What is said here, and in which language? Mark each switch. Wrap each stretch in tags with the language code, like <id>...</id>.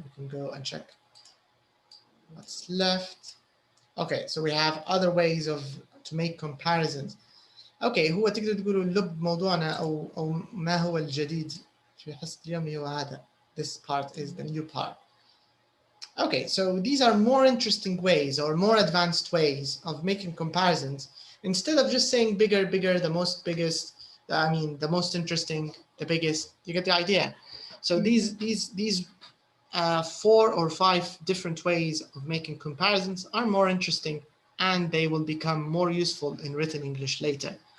<en>We can go and check what's left. Okay, so we have other ways to make comparisons.</en> <ar>اوكي هو تقدر تقولوا لب موضوعنا او ما هو الجديد في حصة اليوم هو هذا.</ar> <en>This part is the new part. Okay, so these are more interesting ways or more advanced ways of making comparisons instead of just saying bigger, bigger, the most biggest, I mean, the most interesting, the biggest. You get the idea. So these 4 or 5 different ways of making comparisons are more interesting and they will become more useful in written English later.</en>